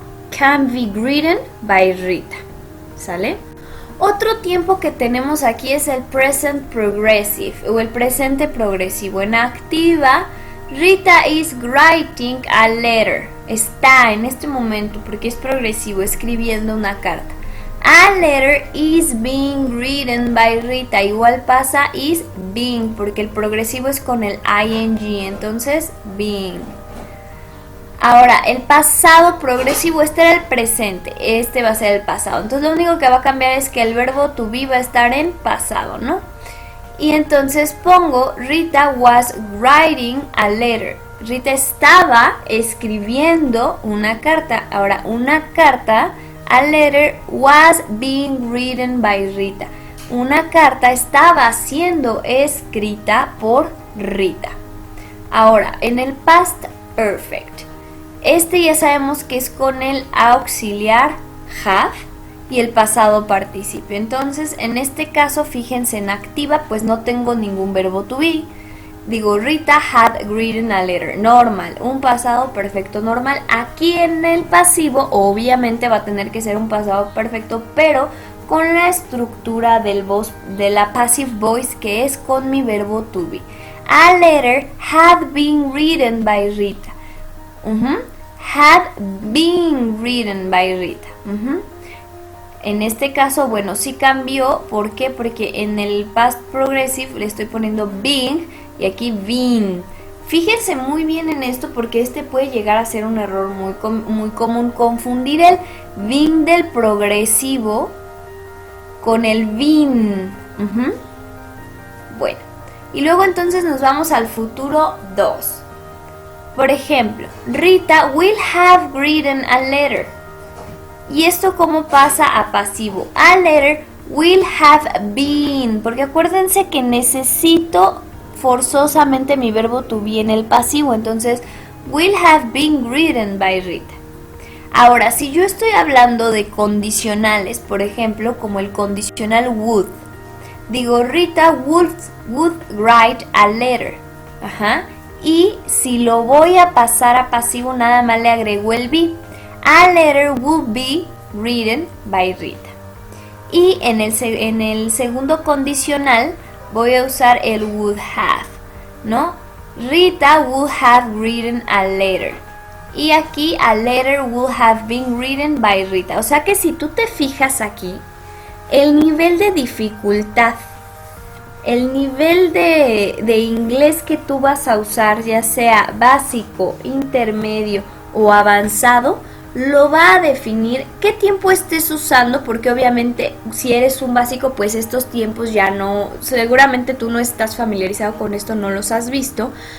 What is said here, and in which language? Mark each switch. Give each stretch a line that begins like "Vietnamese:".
English: Can be written by Rita.
Spanish: ¿Sale? Otro tiempo que tenemos aquí es el present progressive o el presente progresivo. En activa,
English: Rita is writing a letter.
Spanish: Está en este momento, porque es progresivo, escribiendo una carta.
English: A letter is being written by Rita.
Spanish: Igual pasa is being, porque el progresivo es con el ing, entonces being. Ahora, el pasado progresivo, este era el presente, este va a ser el pasado. Entonces lo único que va a cambiar es que el verbo to be va a estar en pasado, ¿no? Y entonces pongo
English: Rita was writing a letter.
Spanish: Rita estaba escribiendo una carta. Ahora, una carta,
English: a letter was being written by Rita.
Spanish: Una carta estaba siendo escrita por Rita. Ahora, en el past perfect. Este ya sabemos que es con el auxiliar have y el pasado participio. Entonces, en este caso, fíjense en activa, pues no tengo ningún verbo to be. Digo,
English: Rita had written a letter.
Spanish: Normal, un pasado perfecto normal. Aquí en el pasivo, obviamente va a tener que ser un pasado perfecto, pero con la estructura del de la passive voice, que es con mi verbo to be.
English: A letter had been written by Rita. Had been written by Rita.
Spanish: En este caso, bueno, sí cambió. ¿Por qué? Porque en el past progressive le estoy poniendo being y aquí been. Fíjense muy bien en esto porque este puede llegar a ser un error muy común, confundir el been del progresivo con el been. Bueno, y luego entonces nos vamos al futuro 2. Por ejemplo,
English: Rita will have written a letter.
Spanish: ¿Y esto cómo pasa a pasivo?
English: A letter will have been.
Spanish: Porque acuérdense que necesito forzosamente mi verbo to be en el pasivo. Entonces,
English: will have been written by Rita.
Spanish: Ahora, si yo estoy hablando de condicionales, por ejemplo, como el condicional would. Digo,
English: Rita would write a letter.
Spanish: Y si lo voy a pasar a pasivo, nada más le agrego el be.
English: A letter would be written by Rita.
Spanish: Y en el segundo condicional voy a usar el would have, ¿no?
English: Rita would have written a letter.
Spanish: Y aquí
English: a letter would have been written by Rita.
Spanish: O sea que si tú te fijas aquí, el nivel de dificultad, el nivel de inglés que tú vas a usar, ya sea básico, intermedio o avanzado, lo va a definir qué tiempo estés usando, porque obviamente si eres un básico, pues estos tiempos ya no, seguramente tú no estás familiarizado con esto, no los has visto.